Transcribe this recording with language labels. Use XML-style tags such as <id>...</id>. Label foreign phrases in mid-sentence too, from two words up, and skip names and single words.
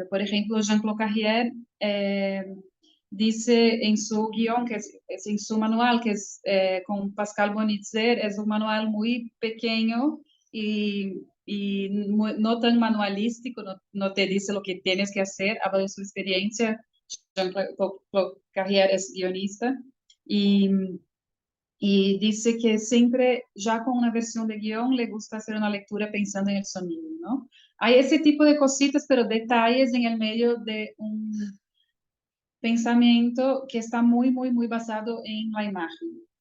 <es>Por ejemplo, Jean-Claude Carrier dice en su guión, que es en su manual, que es con Pascal Bonitzer, es un manual muy pequeño y y no tan manualístico, no te dice lo que tienes que hacer, habla de su experiencia. Jean-Claude Carrière es guionista y, y dice que siempre, ya con una versión de guión, le gusta hacer una lectura pensando en el sonido, ¿no? Hay ese tipo de cositas, pero detalles en el medio de un pensamiento que está muy, muy, muy basado en la imagen.</es>